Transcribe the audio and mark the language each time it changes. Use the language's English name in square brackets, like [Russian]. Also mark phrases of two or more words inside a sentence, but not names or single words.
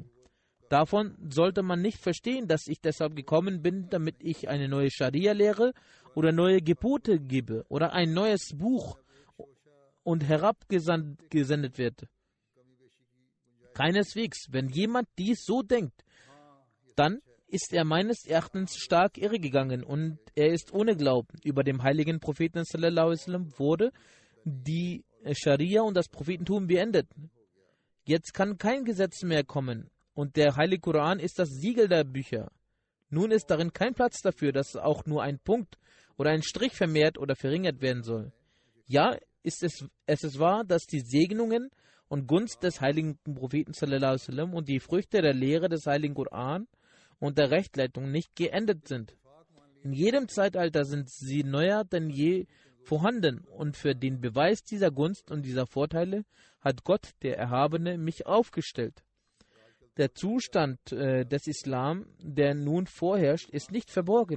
[German] Davon sollte man nicht verstehen, dass ich deshalb gekommen bin, damit ich eine neue Scharia lehre oder neue Gebote gebe oder ein neues Buch und herabgesendet wird. Keineswegs. Wenn jemand dies so denkt, dann ist er meines Erachtens stark irregegangen und er ist ohne Glauben. Über dem heiligen Propheten [Arabic] sallallahu alaihi wasallam [German] wurde die Scharia und das Prophetentum beendet. Jetzt kann kein Gesetz mehr kommen. Und der Heilige Koran ist das Siegel der Bücher. Nun ist darin kein Platz dafür, dass auch nur ein Punkt oder ein Strich vermehrt oder verringert werden soll. Ja, es ist wahr, dass die Segnungen und Gunst des heiligen Propheten [Arabic] sallallahu alaihi wasallam [German] und die Früchte der Lehre des Heiligen Koran und der Rechtleitung nicht geendet sind. In jedem Zeitalter sind sie neuer denn je vorhanden und für den Beweis dieser Gunst und dieser Vorteile hat Gott, der Erhabene, mich aufgestellt. Der Zustand des Islam, der nun vorherrscht, ist nicht verborgen.